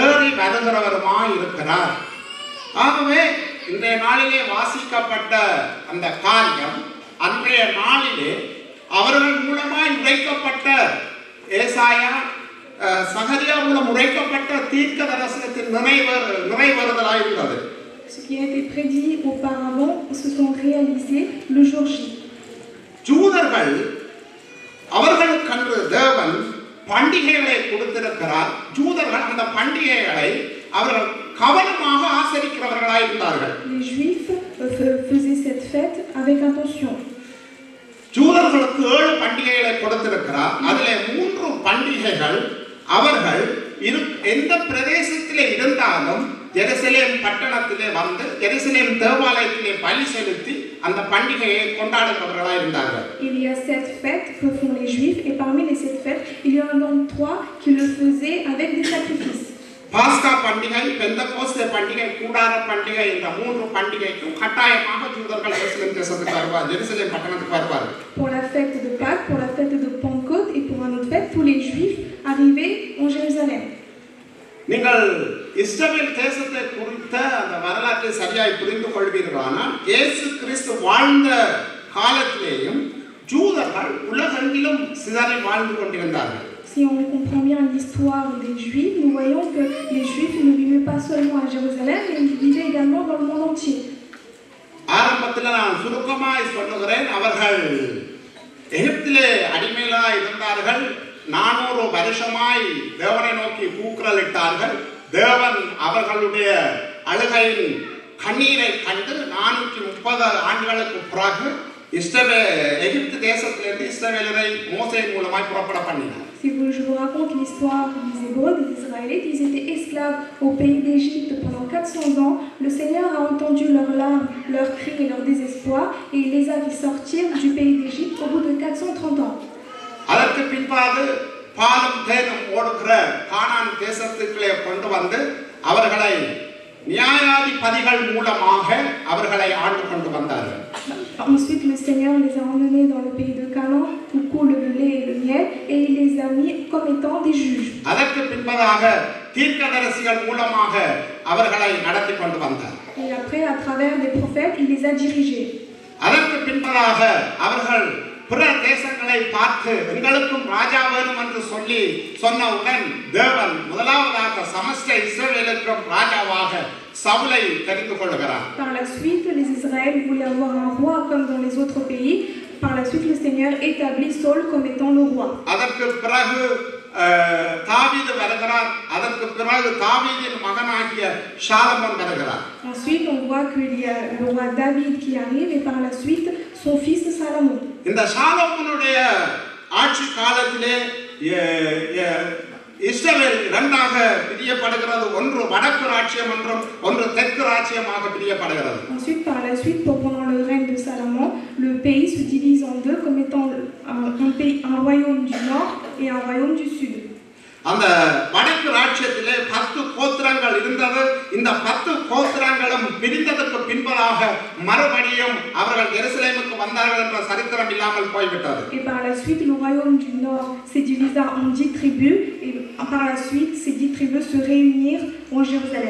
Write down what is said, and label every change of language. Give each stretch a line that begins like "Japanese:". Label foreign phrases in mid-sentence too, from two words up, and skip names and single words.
Tamil: ஆகவே இன்றைய நாளிலே வாசிக்கப்பட்ட அந்த காரியம் அன்றைய நாளிலே அவர்கள் மூலமாய் உரைக்கப்பட்ட ஏசாயா சகரியா மூலம் உரைக்கப்பட்ட தீர்க்கதரிசனத்தின் நிறைவேறுதலாய் இருந்தது.
French: Ce qui a été prédit auparavant se sont réalisés le jour J.
Tamil: ஜூதர்கள் அவர்களுக்கென்று தேவன் பண்டிகைகளை கொடுத்திருக்கிறார். ஜூதர்கள் அந்த பண்டிகைகளை அவர்கள் கவனமாக ஆசரிக்கிறவர்களாய் இருந்தார்கள்.
French: Les Juifs faisaient cette fête avec attention.
Tamil: ஜூதர்களுக்கு 7 பண்டிகைகளை கொடுத்திருக்கிறார். அதிலே 3 பண்டிகைகள் அவர்கள் எந்த பிரதேசத்திலே இருந்தாலும் ஜெருசலேம் பட்டணத்திலே வந்து ஜெருசலேம் தேவாலயத்திலே பலி செலுத்தி அந்த பண்டிகையை கொண்டாடுகிறவர்களாய் இருந்தார்கள்.
French: Il y a 7 fêtes que font les Juifs et parmi les 7 fêtes, il y en a donc 3 qui le faisaient avec des sacrifices.
Tamil: பாஸ்கா பண்டிகை, பெந்தகோஸ்தே பண்டிகை, கூடார பண்டிகை என்ற 3 பண்டிகைக்கும் கட்டாயமாக ஜூதர்கள் எருசலேம் தேசத்துக்கு வருவார்கள், ஜெருசலேம் பட்டணத்துக்கு வருவார்கள்.
French: Pour la fête de Pâques, pour la fête de Pentecôte et pour une autre fête, tous les Juifs arrivaient en Jérusalem.
Tamil: நீங்கள் இஸ்ரவேல் தேசத்தை குறித்த அந்த வரலாற்றை சரியாய் புரிந்து கொள்வீர்களானால் இயேசு கிறிஸ்து வாழ்ந்த காலத்திலேயும் ஜூதர்கள் உலகெங்கிலும் சிதறி வாழ்ந்து கொண்டிருந்தார்கள்.
French: Si on comprend bien l'histoire des Juifs, nous voyons que les Juifs ne vivaient pas seulement à Jérusalem, mais ils vivaient également dans le monde entier.
Tamil: ஆரம்பத்தில் நான் சுருக்கமாய் சொல்லுகிறேன். அவர்கள் எகிப்திலே அடிமைகளாய் இருந்தார்கள். 400 வருஷமாய் தேவனை நோக்கி கூக்குரலிட்டார்கள். தேவன் அவர்களுடைய அழுகையின் கண்ணீரை கண்டு 430 ஆண்டுகளுக்கு பிறகு எகிப்து தேசத்திலிருந்து இஸ்ரவேலரை மோசேயின் மூலமாய் புறப்பட பண்ணினார்.
French: Si je vous raconte l'histoire des Hébreux, des Israélites, ils étaient esclaves au pays d'Égypte pendant 400 ans. Le Seigneur a entendu leurs larmes, leurs cris et leur désespoir et il les a fait sortir du pays d'Égypte au bout de 430 ans.
Tamil: அதற்கு பின்பாக பாலும் தேனும் ஓடுகிற கானான் தேசத்துக்குள்ளே கொண்டு வந்து அவர்களை நியாயாதிபதிகள் மூலமாக அவர்களை ஆண்டு கொண்டு வந்தார்கள்.
French: Ensuite, le Seigneur les a emmenés dans le pays de Canaan où coule le lait et le miel et il les a mis comme étant des juges.
Tamil: அதற்கு பின்பாக தீர்க்கதரிசிகள் மூலமாக அவர்களை நடத்தி கொண்டு வந்தார்.
French: Et après, à travers des prophètes, il les a dirigés.
Tamil: அதற்கு பின்பாக அவர்கள் பிற தேசங்களை பார்த்து எங்களுக்கும் ராஜா வேணும் என்று சொன்னவுடன் தேவன் முதலாவதாக சமஸ்த இஸ்ரவேலுக்கும் ராஜாவாக சவுலை தெரிந்து கொள்கிறார்.
French: Par la suite, les Israël voulaient avoir un roi comme dans les autres pays. Par la suite, le Seigneur établit Saul comme étant le roi.
Tamil: அதற்கு பிறகு தாவீது வருகிறார். அதற்கு பிறகு தாவீதின் மகனாகிய சாலமோன் வருகிறார்.
French: Ensuite, on voit qu'il y a le roi David qui arrive et par la suite son fils Salomon.
Tamil: இந்த சாலமோனுடைய ஆட்சி காலத்திலே இஸ்ரவேல் இரண்டாக பிரியப்படுகிறது. ஒன்று வடக்கு ராஜ்யம் என்றும் ஒன்று தெற்கு ராஜ்யமாக பிரியப்படுகிறது.
French: Ensuite, par la suite, pendant le règne de Salomon, le pays se divise en deux comme étant un royaume du nord et un royaume du sud.
Tamil: அந்த வடக்கு ராஜ்யத்திலே 10 கோத்திரங்கள் இருந்தது. இந்த 10 கோத்திரங்களும் பிரிந்ததற்கு பின்பதாக மறுபடியும் அவர்கள் எருசலேமுக்கு வந்தார்கள் என்ற சரித்திரம் இல்லாமல் போய்விட்டது.
French: Et par la suite le royaume du nord s'est divisé en 10 tribus et par la suite ces 10 tribus se réunirent en Jérusalem.